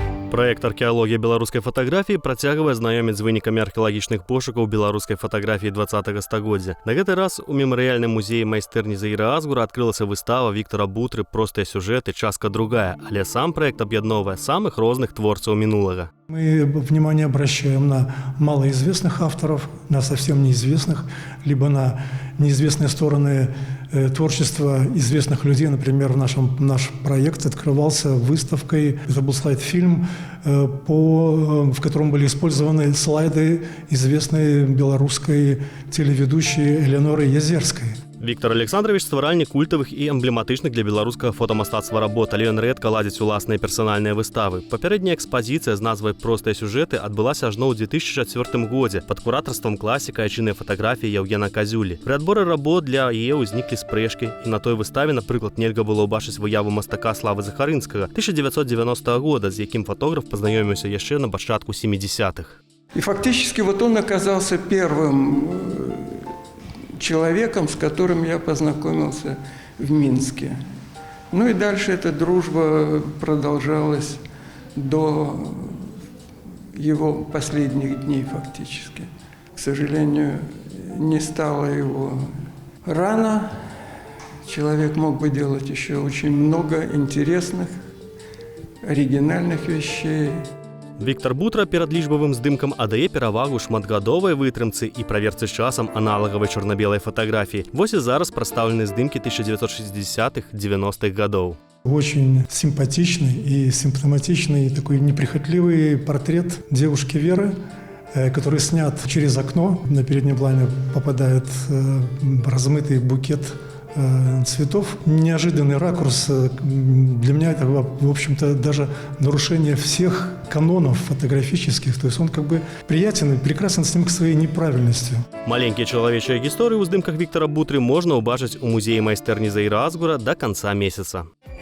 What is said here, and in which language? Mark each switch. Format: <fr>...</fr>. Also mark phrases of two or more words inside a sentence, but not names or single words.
<be>Праект «Археалогія беларускай фатаграфіі» працягвае знаёміць з вынікамі археалагічных пошукаў беларускай фатаграфіі 20-го стагоддзя. На гэты раз у мемарыяльным музеі майстэрні Заіра Азгура адкрылася выстава Віктора Бутры «Простыя сюжэты. Частка другая», але сам праект аб'ядноўвае самых розных творцаў мінулага.</be> <ru>Мы внимание обращаем на малоизвестных авторов, на совсем неизвестных, либо на неизвестные стороны творчества известных людей. Например, наш проект открывался выставкой, это был слайд-фильм, в котором были использованы слайды известной белорусской телеведущей Эленоры Язерской.</ru> <be>Віктор Александрович – стваральнік культавых і эмблематычных для беларускага фотамастацтва работ, але ён рэдка ладзіць уласныя персанальныя выставы. Папярэдняя экспазіцыя з назвай «Простыя сюжэты» адбылася ажно ў 2004 годзе пад куратарствам класіка айчыннай фатаграфіі Яўгена Казюлі. Пры адборы работ для яе ўзніклі спрэчкі, і на той выставе, напрыклад, нельга было ўбачыць выяву мастака Славы Захарынскага 1990 года, з якім фотограф пазнаёміўся яшчэ на пачатку 70-х.</be> <ru>И фактически вот он оказался первым человеком, с которым я познакомился в Минске. Ну и дальше эта дружба продолжалась до его последних дней фактически. К сожалению, не стало его рано. Человек мог бы делать еще очень много интересных, оригинальных вещей.</ru> <be>Віктор Бутра перад лічбавым здымкам аддае перавагу шматгадовай вытрымцы і праверцы з часам аналагавай чорна-белай фатаграфіі. Вось і зараз прадстаўлены здымкі 1960-х-90-х годов.</be> <ru>Очень симпатичный и симптоматичный такой неприхотливый портрет девушки Веры, который снят через окно. На переднем плане попадает размытый букет цветов. Неожиданный ракурс. Для меня это, в общем-то, даже нарушение всех канонов фотографических. То есть он как бы приятен и прекрасен снимок своей неправильностью.</ru> <be>Маленькія чалавечыя гісторыі ў здымках Віктора Бутры можна ўбачыць у музеі майстэрні Заіра Азгура да канца месяца.</be>